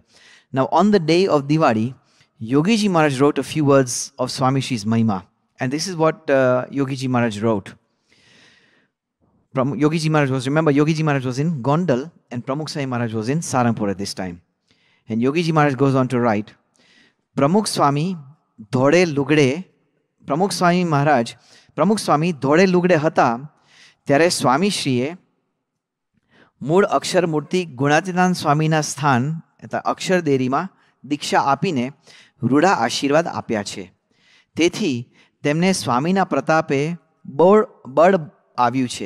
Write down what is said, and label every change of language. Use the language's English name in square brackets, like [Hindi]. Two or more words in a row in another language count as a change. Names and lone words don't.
[English] Now, on the day of Diwali, Yogiji Maharaj wrote a few words of Swami Shri's Mahima. And this is what Yogiji Maharaj wrote. Yogiji Maharaj was in Gondal and Pramukh Swami Maharaj was in Sarangpur at this time. And Yogiji Maharaj goes on to write, Pramukh Swami [Gujarati] ધોળે લૂગડે, પ્રમુખ સ્વામી ધોળે લૂગડે હતા, ત્યારે સ્વામી શ્રીએ મૂળ અક્ષર મૂર્તિ ગુણાતીતાન સ્વામીના સ્થાન અક્ષર દેરીમાં દીક્ષા આપીને રૂઢા આશીર્વાદ આપ્યા છે. તેથી તેમને સ્વામીના પ્રતાપે બળ આવ્યું છે.